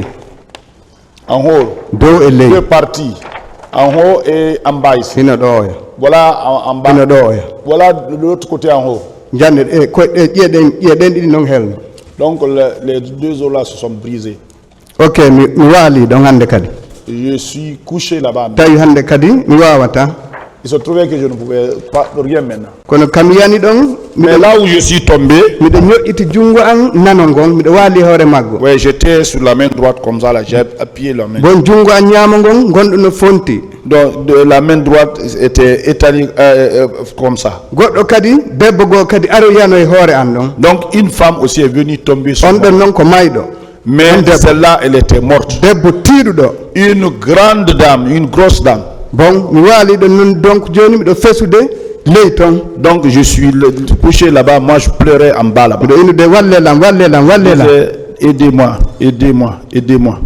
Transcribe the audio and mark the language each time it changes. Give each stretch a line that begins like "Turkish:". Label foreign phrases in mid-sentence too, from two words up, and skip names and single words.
French: En haut,
Fula: dow e ley
French: deux parties. En haut et en bas ici.
Fula: hino ɗo oya
French: Voilà en bas.
Fula: hino ɗo oya
French: Voilà de l'autre côté en haut.
Fula: jande koyɗe ƴeeɗen ɗiɗi noon helno
French: Donc les deux os là se sont brisés.
Fula: ok mi waali ɗon hannde kadi
French: Je suis couché là-bas.
Fula: tawi hannde kadi mi wawata
French: Il se trouvait que je ne pouvais pas rien maintenant.
Fula: kono kam yani ɗon
French: Mais là où je suis tombé,
Fula: miɗo ñoƴƴiti junngo an nano ngon miɗo waali hoore maggo
French: ouais, j'étais sur la main droite comme ça, là, j'ai appuyé la main.
Fula: bon junngo an ñaamo ngon gonɗo no fonti
French: Donc la main droite était étalée comme ça.
Fula: goɗɗo kadi debbo goo kadi aroyano e hoore an ɗon
French: Donc une femme aussi est venue tomber sur on moi.
Fula: ɗon noon ko mayɗo
French: Mais celle-là, elle était morte.
Fula: debbo tiiɗuɗo
French: Une grande dame, une grosse dame.
Fula: bon mi waaliɗo noon donc joni miɗo fesude ley toon
French: Donc je suis couché là-bas, moi je pleurais en bas là-bas.
Fula: miɗo inude wallelam
French: Je disais, aidez-moi, aidez-moi, aidez-moi.